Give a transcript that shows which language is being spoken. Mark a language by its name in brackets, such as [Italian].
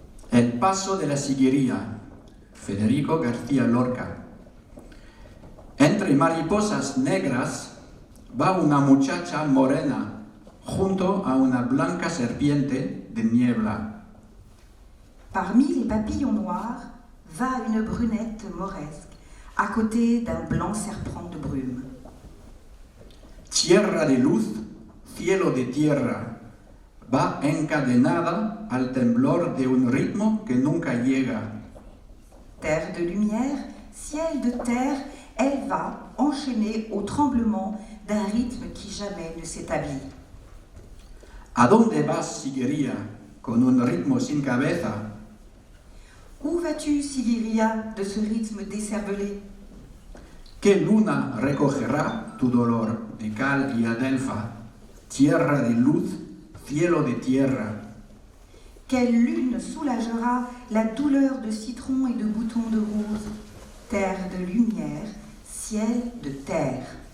[Spanish] El Paso de la Siguería, Federico García Lorca. Entre mariposas negras va una muchacha morena junto a una blanca serpiente de niebla. [French] Parmi les papillons noirs va une brunette mauresque à côté d'un blanc serpent de brume. [Spanish] Tierra de luz, cielo de tierra, va encadenada al temblor de un ritmo que nunca llega. [French] Terre de lumière, ciel de terre, elle va enchaîner au tremblement d'un rythme qui jamais ne s'établit. [Spanish] ¿A dónde vas, Siguería, con un ritmo sin cabeza? [French] Où vas-tu, Siguiria, de ce rythme décervelé? [Spanish] ¿Qué luna recogerá tu dolor de cal y adelfa, tierra de luz, cielo de tierra? [French] Quelle lune soulagera la douleur de citron et de boutons de rose, terre de lumière, ciel de terre.